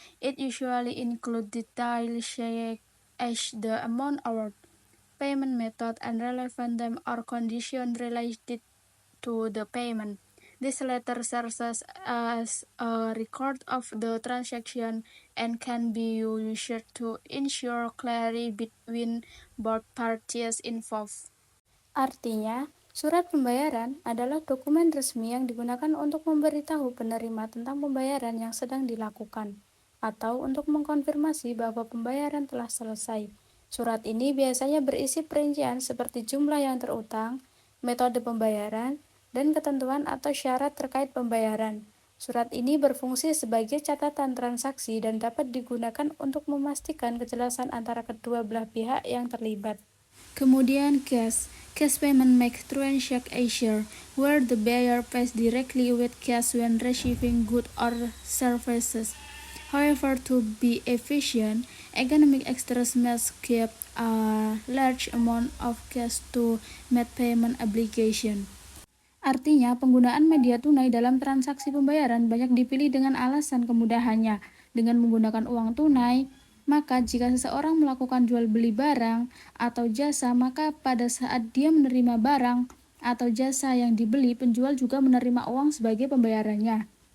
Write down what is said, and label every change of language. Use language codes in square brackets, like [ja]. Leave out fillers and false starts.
[en] It usually includes details such as the amount owed, payment method, and relevant terms or conditions related to the payment. This letter serves as a record of the transaction and can be used to ensure clarity between both parties involved. [id] Artinya, surat pembayaran adalah dokumen resmi yang digunakan untuk memberitahu penerima tentang pembayaran yang sedang dilakukan, atau untuk mengkonfirmasi bahwa pembayaran telah selesai. Surat ini biasanya berisi perincian seperti jumlah yang terutang, metode pembayaran, dan ketentuan atau syarat terkait pembayaran. Surat ini berfungsi sebagai catatan transaksi dan dapat digunakan untuk memastikan kejelasan antara kedua belah pihak yang terlibat. [en] Kemudian cash payment make transaction where the buyer pays directly with cash when receiving goods or services. However, to be efficient, economic actors must keep a large amount of cash to meet payment obligation. [id] Artinya, penggunaan media tunai dalam transaksi pembayaran banyak dipilih dengan alasan kemudahannya. Dengan menggunakan uang tunai, maka jika seseorang melakukan jual beli barang atau jasa, maka pada saat dia menerima barang atau jasa yang dibeli, penjual juga menerima uang sebagai pembayarannya.